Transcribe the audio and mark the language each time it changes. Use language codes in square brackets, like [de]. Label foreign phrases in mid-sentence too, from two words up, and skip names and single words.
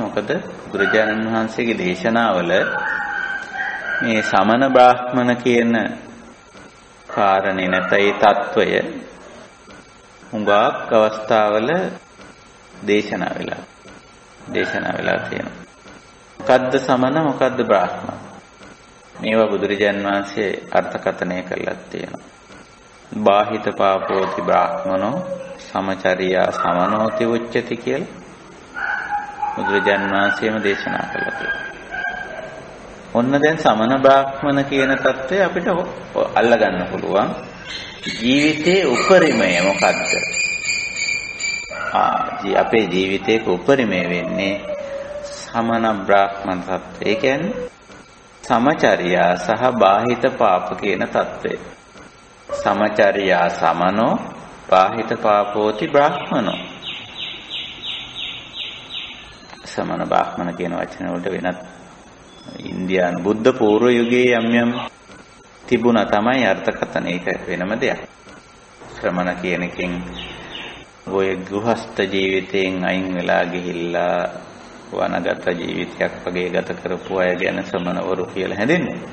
[si] මොකද බුදුරජාණන් වහන්සේගේ දේශනාවල මේ සමන බ්‍රාහ්මන කියන කාරණේ නැතයි తত্ত্বය හුඟක් අවස්ථාවල දේශනා වෙලා තියෙනවා. මොකද්ද සමන මොකද්ද බ්‍රාහ්මන? මේවා බුදුරජාණන් වහන්සේ අර්ථකථනය කළා තියෙනවා. [pi] බාහිත පාපෝති බ්‍රාහ්මනෝ සමචරියා සමනෝති උච්චති [si] කියලා බුදුරජාණන් වහන්සේම දේශනා කළා තියෙනවා. ඔන්න දැන් සමන බ්‍රාහ්මන කියන தත්ත්වය අපිට අල්ල ගන්න පුළුවන්. ජීවිතයේ උපරිමය මොකද්ද? අපේ ජීවිතයේ උපරිමය වෙන්නේ සමන බ්‍රාහ්මන தත්ත්වය. ඒ කියන්නේ සමචරියා සහ බාහිත පාප කියන தත්ත්වය. [pi] සමචරියා සමනෝ බාහිත පාපෝති බ්‍රාහ්මනෝ. [si] සමන බ්‍රාහ්මන කියන වචන වලට වෙනත් ඉන්දියානු බුද්ධ පූර්ව යුගයේ යම් තිබුණා තමයි අර්ථකථන. ඒක වෙනම දෙයක්. ශ්‍රමණ කියන එකෙන් ඔය ගෘහස්ත ජීවිතයෙන් අයින් වෙලා ගිහිල්ලා වනගත ජීවිතයක් වගේ ගත කරපු අය ගැන ශ්‍රමණවරු කියලා හැදෙන්නේ.